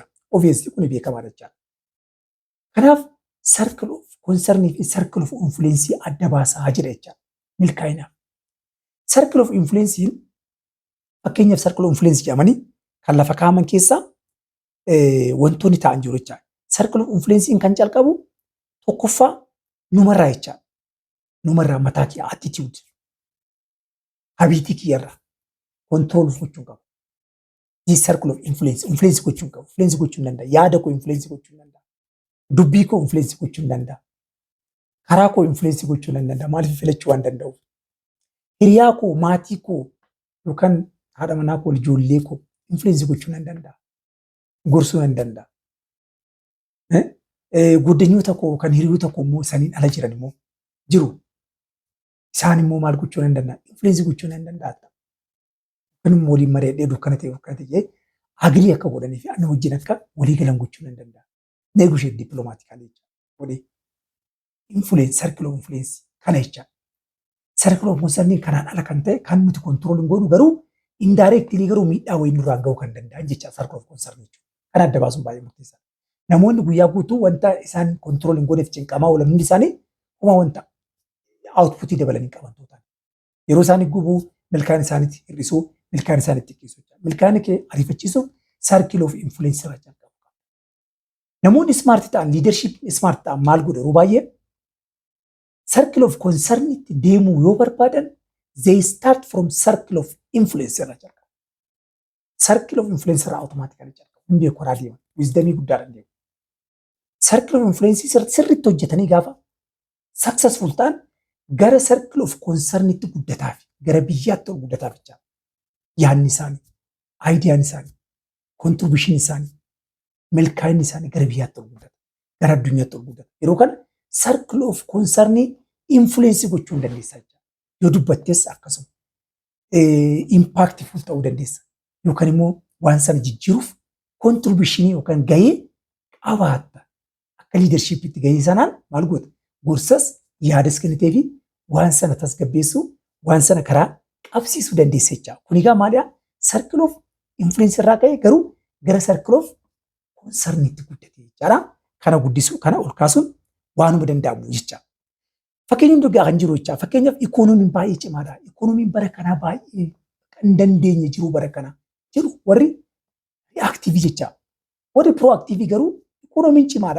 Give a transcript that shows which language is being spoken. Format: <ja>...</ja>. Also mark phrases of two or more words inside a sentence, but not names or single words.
<om>Obviously kun beekamaa jecha. Kanaaf</om> <en>circle of concern</en> <om>fi</om> <en>circle of influence</en> <om>adda baasaa jira jecha. Milkaa'inaaf.</om> <en>Circle of influence</en> <om>fakkeenyaaf</om> <en>circle of influence</en> <om>jedhamanii kan lafa kaa'aman keessaa wantoonni ta'an jiru jecha.</om> <en>Circle of influence</en> <om>kan calqabu tokkoffaa numarraa jecha. Numarraa mataa kee attitude. Habiitii kiyyarraa control gochuu qabu.</om> <en>This circle of influence</en> <om>gochuu qabu. Influence gochuu danda'a. Yaada koo influence gochuu danda'a. Dubbii koo influence gochuu danda'a. Karaa koo influence gochuu danda'a. Maaliif filachuu waan danda'uuf. Hiriyaa koo, maatii koo yookaan haadha manaa koo, ijoollee koo influence gochuu danda'a. Gorsuu danda'a. Guddinyoota koo kan hiriyoota koo immoo saniin ala jiran immoo jiru. Isaan immoo maal gochuu danda'a? Influence gochuu danda'a. Kan immoo waliin mari'adhee dukkana ta'e agrii akka godhanii fi ana wajjin akka walii galan gochuu danda'a.</om> <en>Negotiate diplomatically</en> <om>godhee</om> <en>influence circle of influence</en> <om>kana jecha.</om> <en>Circle of concern</en> <om>kanaan ala kan ta'e kan nuti control hin godhu garuu indirectly garuu miidhaa wayii nurraan ga'uu kan danda'an jecha</om> <en>circle of concern</en> <om>jechuudha. Kan adda baasuun baay'ee murteessaadha. Namoonni guyyaa guutuu wanta isaan control hin godheef cinqamaa oolan hundi isaanii kuma wanta outputii dabalanii qaban tuutaan. Yeroo isaanii gubuu milkaan isaaniitti hir'isuu, milkaan isaaniitti xiqqeessuu. Milkaan kee ariifachiisuuf</om> <en>circle of influence</en> <om>irraa calqabu. Namoonni smart ta'an</om> <en>leadership smart</en> <om>ta'an maal godhu yeroo baay'ee</om> <en>circle of concern</en> <om>itti deemuu yoo barbaadan</om> <en>they start from circle of influence</en> <om>irraa calqabu.</om> <en>Circle of influence</en> <om>irraa automatically calqabu. Hundee koraa deeman. Wisdomii guddaadhaan deemu.</om> <en>Circle of influence</en> <om>sirriitti hojjetanii gaafa successful ta'an gara</om> <en>circle of concern</en> <om>itti guddataaf gara biyyaatti ol guddataaf jecha. Yaadni isaanii, aayidiyaan isaanii, contribution isaanii, milkaa'inni isaanii gara biyyaatti ol guddata. Gara addunyaatti ol guddata. Yeroo kana</om> <en>circle of concern influence</en> <om>gochuu hin dandeessa jecha. Yoo dubbattes akkasuma impactful ta'uu dandeessa. Yookaan immoo waan sana jijjiiruuf contribution yookaan gahee qabaatta. Akka leadership itti gahee sanaan maal goota? Gorsas yaadas kennitee fi waan sana tasgabbeessuu, waan sana karaa qabsiisuu dandeessa jecha. Kun egaa maaliyaa?</om> <en>Circle of influence</en> <om>irraa ka'ee garuu gara</om> <en>circle of concern</en> <om>itti guddate jechaadha. Kana guddisuu, kana ol kaasuun waanuma danda'amu jecha. Fakkeenyaaf dhugaa kan jiru jecha. Fakkeenyaaf ikoonomiin baay'ee cimaadha. Ikoonomiin bara kanaa baay'ee kan dandeenye jiru bara kana jiru warri reactive jecha. Warri proactive garuu ikoonomiin cimaadha.</om>